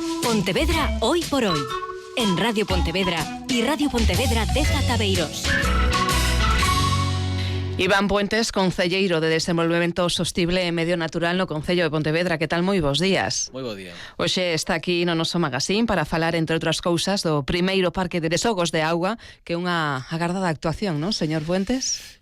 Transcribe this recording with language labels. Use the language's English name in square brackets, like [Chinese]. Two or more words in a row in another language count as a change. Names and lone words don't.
[Spanish] Pontevedra hoy por hoy. En Radio Pontevedra y Radio Pontevedra de Tabeiros. [Galician] Iván Puentes, concelleiro de Desenvolvemento Sostible e Medio Natural no Concello de Pontevedra. Que tal? Moi bons días. Moi bo día. Hoxe está aquí no noso magazín para falar, entre outras cousas, do primeiro parque de desogos de auga, que é unha agardada actuación, non, señor Puentes?